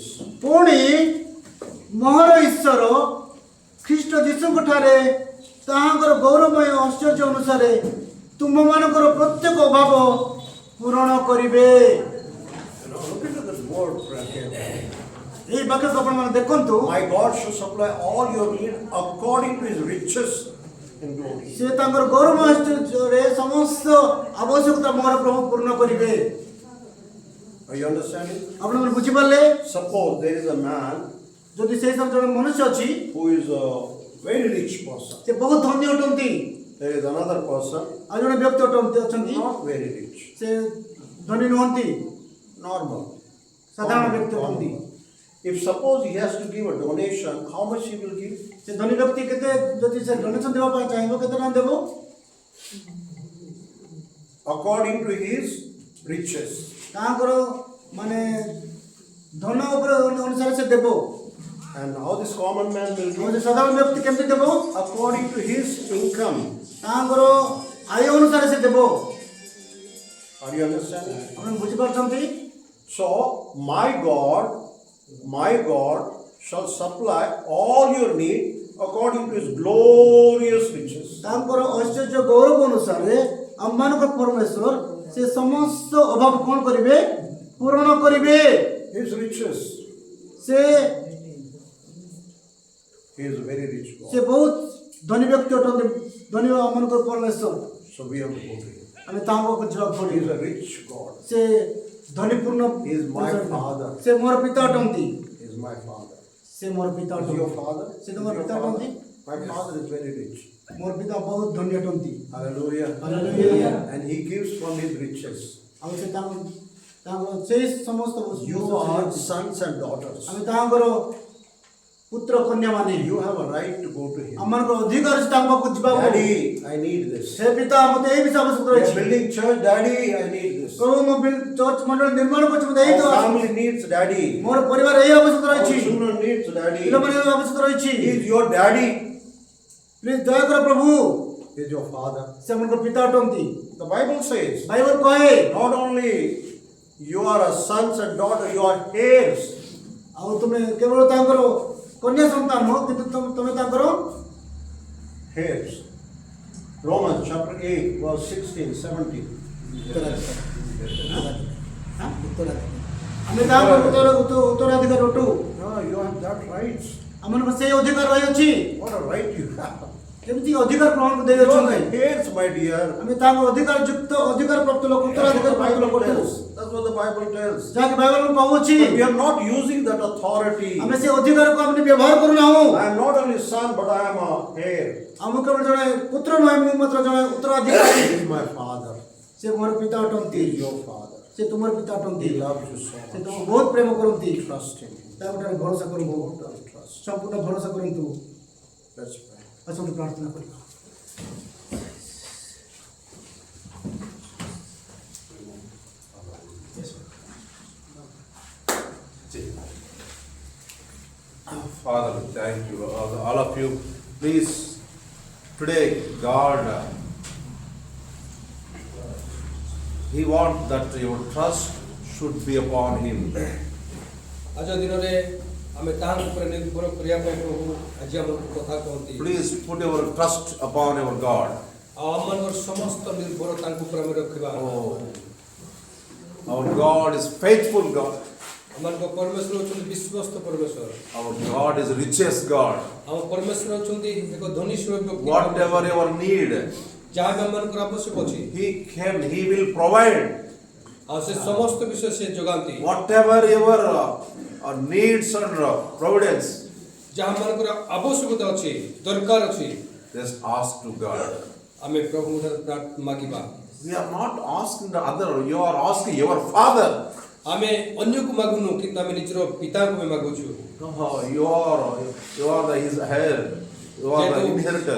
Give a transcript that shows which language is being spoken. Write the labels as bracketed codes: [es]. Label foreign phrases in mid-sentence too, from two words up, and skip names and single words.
[or] ପୁଣି ମହର ଈଶ୍ୱର ଖ୍ରୀଷ୍ଟ ଯୀଶୁଙ୍କ ଠାରେ ତାହାଙ୍କର ଗୌରବମୟ ଐଶ୍ୱର୍ଯ୍ୟ ଅନୁସାରେ ତୁମମାନଙ୍କର ପ୍ରତ୍ୟେକ ଅଭାବ ପୂରଣ କରିବେ [en] Look into this word, brethren. [or] ଏହି ବାକ୍ୟକୁ ଆପଣମାନେ ଦେଖନ୍ତୁ [en] My God shall supply all your need according to his riches in glory. [or] ସେ ତାଙ୍କର ଗୌରବମୟ ଐଶ୍ୱର୍ଯ୍ୟରେ ସମସ୍ତ ଆବଶ୍ୟକତା ମୋର ପ୍ରଭୁ ପୂର୍ଣ୍ଣ କରିବେ [en] Are you understanding? [or] ଆପଣମାନେ ବୁଝିପାରିଲେ [en] Suppose there is a man [or] ଯଦି ସେହି ସବୁ ଜଣେ ମନୁଷ୍ୟ ଅଛି [en] who is a very rich person. [or] ସେ ବହୁତ ଧନୀ ଅଟନ୍ତି [en] There is another person [or] ଆଉ ଜଣେ ବ୍ୟକ୍ତି ଅଛନ୍ତି [en] not very rich, [or] ସେ ଧନୀ ନୁହନ୍ତି [en] normal. [or] ସାଧାରଣ ବ୍ୟକ୍ତି ଅଟନ୍ତି [en] If suppose he has to give a donation, how much he will give? [or] ସେ ଧନୀ ବ୍ୟକ୍ତି କେତେ ଯଦି ସେ ଡୋନେସନ ଦେବା ପାଇଁ ଚାହିଁବ କେତେ ଟଙ୍କା ଦେବ [en] According to his riches. [or] ତାଙ୍କର ମାନେ ଧନ ଉପରେ ଅନୁସାରେ ସେ ଦେବ [en] And how this common man will [or] ଆଉ [en] give? [or] ସେ ସାଧାରଣ ବ୍ୟକ୍ତି କେମିତି ଦେବ [en] According to his income. [or] ତାଙ୍କର ଆୟ ଅନୁସାରେ ସେ ଦେବ [en] Are you understanding? [or] ଆପଣ ବୁଝିପାରୁଛନ୍ତି [en] So, my God shall supply all your need according to his glorious riches. [or] ତାଙ୍କର ଐଶ୍ୱର୍ଯ୍ୟ ଗୌରବ ଅନୁସାରେ ଆମମାନଙ୍କର ପରମେଶ୍ୱର ସେ ସମସ୍ତ ଅଭାବ କ'ଣ କରିବେ? ପୂରଣ କରିବେ। [en] His riches. [or] ସେ [en] He is a very rich [or] ସେ [en] God. [or] ବହୁତ ଧନୀ ବ୍ୟକ୍ତି ଅଟନ୍ତି, ଧନୀ ଆମମାନଙ୍କର ପରମେଶ୍ୱର। [en] So we have to go to Him. [or] ଆମେ ତାଙ୍କ ପାଖକୁ ଯିବାକୁ [en] He [or] ପଡ଼ିବ। [en] is a rich God. [or] ସେ ଧନୀପୂର୍ଣ୍ଣ, [en] He is my father. [or] ସେ ମୋର ପିତା ଅଟନ୍ତି। [en] He is my father. [or] ସେ ମୋର ପିତା [en] Is [or] ଅଟନ୍ତି। [en] your father? [or] ସେ ତୁମର [en] Your [or] ପିତା [en] father? [or] ଅଟନ୍ତି। [en] My father is very rich. [or] ମୋର ପିତା ବହୁତ ଧନୀ ଅଟନ୍ତି। [en] Hallelujah. Hallelujah. And He gives from His riches. [or] ଆଉ ସେ ତାଙ୍କ ସେଇ ସମସ୍ତ [en] You are sons and daughters. [or] ଆମେ ତାଙ୍କର ପୁତ୍ର କନ୍ୟା ମାନେ [en] You have a right to go to Him. [or] ଆମମାନଙ୍କର ଅଧିକାର ଅଛି ତାଙ୍କ ପାଖକୁ ଯିବାକୁ। [en] Daddy, I need this. [or] ହେ ପିତା ମୋତେ ଏଇ ବିଷୟ ଆବଶ୍ୟକ [en] We are [or] ରହିଛି। [en] building church, Daddy, I need this. [or] ପ୍ରଭୁ ମୁଁ ଚର୍ଚ୍ଚ ମଣ୍ଡଳ ନିର୍ମାଣ କରୁଛି, ମୋତେ ଏଇ ତ [en] Our family needs Daddy. [or] ମୋର ପରିବାର ଏଇ ଆବଶ୍ୟକ [en] Our [or] ରହିଛି। [en] children needs Daddy. [or] ପିଲାମାନେ ଏଇ ଆବଶ୍ୟକ ରହିଛି। [en] He is your Daddy. [or] ପ୍ଲିଜ ଦୟାକର ପ୍ରଭୁ, [en] He is your Father. [or] ସେ ଆମମାନଙ୍କର ପିତା ଅଟନ୍ତି। [en] The Bible says, [or] ବାଇବଲ କହେ [en] not only you are a sons and daughters, you are heirs. [or] ଆଉ ତୁମେ କେବଳ ତାଙ୍କର କନ୍ୟା ସନ୍ତାନ ନୁହଁ, କିନ୍ତୁ ତୁମେ ତାଙ୍କର [en] Heirs. Romans chapter 8, verse 16, 17. [or] ଆମେ ତାଙ୍କର ଉତ୍ତରାଧିକାର ଅଟୁ। [en] No, you have that rights. [or] ଆମମାନଙ୍କ ସେଇ ଅଧିକାର ରହିଅଛି। [en] What a right you have. [or] କେମିତି ଅଧିକାର ଗ୍ରହଣ [en] You [or] ଦେଇଅଛନ୍ତି? [en] are the heirs, my dear. [or] ଆମେ ତାଙ୍କ ଅଧିକାର ଯୁକ୍ତ ଅଧିକାର ପ୍ରାପ୍ତ ଲୋକ, [en] That's what [or] ଉତ୍ତରାଧିକାର [en] the [or] ପ୍ରାପ୍ତ [en] Bible [or] ଲୋକ [en] tells. That's what the Bible tells. [or] ଯାହାକି ବାଇବଲ କହୁଛି। [en] But we are not using that authority. [or] ଆମେ ସେ ଅଧିକାରକୁ ଆମେ ବ୍ୟବହାର କରୁନାହୁଁ। [en] I am not only son, but I am a heir. [or] ଆମକୁ କେବଳ ଜଣେ ପୁତ୍ର ନୁହେଁ, ମୁଁ ମାତ୍ର ଜଣେ ଉତ୍ତରାଧିକାରୀ। [en] He is my father. [or] ସେ ମୋର ପିତା ଅଟନ୍ତି। [en] He is your father. [or] ସେ ତୁମର ପିତା ଅଟନ୍ତି। [en] He loves you so [or] ସେ [en] much. [or] ତୁମକୁ ବହୁତ ପ୍ରେମ କରନ୍ତି। [en] Trust him. [or] ତାଙ୍କଠାରେ ଭରସା କରନ୍ତୁ, [en] Total trust. [or] ସମ୍ପୂର୍ଣ୍ଣ ଭରସା କରନ୍ତୁ। [en] Let's pray. [or] ଆସନ୍ତୁ ପ୍ରାର୍ଥନା କରିବା। [en] Father, we thank you, all of you. Please, today, God, He wants that your trust should be upon Him. [or] आज दिନରେ ଆମେ ତାଙ୍କ ଉପରେ ନିର୍ଭର କରିବା ପାଇଁ ପ୍ରଭୁ ଆଜି ଆମକୁ କଥା କହନ୍ତି। [en] Please put your trust upon your God. [or] ଆଉ ଆମମାନଙ୍କର ସମସ୍ତ ନିର୍ଭର ତାଙ୍କ ଉପରେ ଆମେ ରଖିବା। [en] Our God is faithful God. [or] ଆମମାନଙ୍କ ପରମେଶ୍ୱର ହେଉଛନ୍ତି ବିଶ୍ୱସ୍ତ ପରମେଶ୍ୱର। [en] Our God is richest God. [or] ଆମ ପରମେଶ୍ୱର ହେଉଛନ୍ତି ଏକ ଧନୀ ବ୍ୟକ୍ତି। [en] Whatever your need, [or] ଯାହା ବି ଆମମାନଙ୍କର ଆବଶ୍ୟକ ଅଛି, [en] He will provide. [or] ଆଉ ସେ ସମସ୍ତ ବିଷୟ ସେ ଯୋଗାନ୍ତି। [en] Whatever your needs and providence, [or] ଯାହା ଆମମାନଙ୍କର ଆବଶ୍ୟକତା ଅଛି, ଦରକାର ଅଛି, [en] just ask to God. [or] ଆମେ ପ୍ରଭୁଙ୍କ ଠାରେ ମାଗିବା। [en] We are not asking the other, you are asking your Father. [or] ଆମେ ଅନ୍ୟକୁ ମାଗୁନୁ, କିନ୍ତୁ ଆମେ ନିଜର ପିତାଙ୍କୁ ଆମେ ମାଗୁଛୁ। [en] You are his heir, you are the inheritor.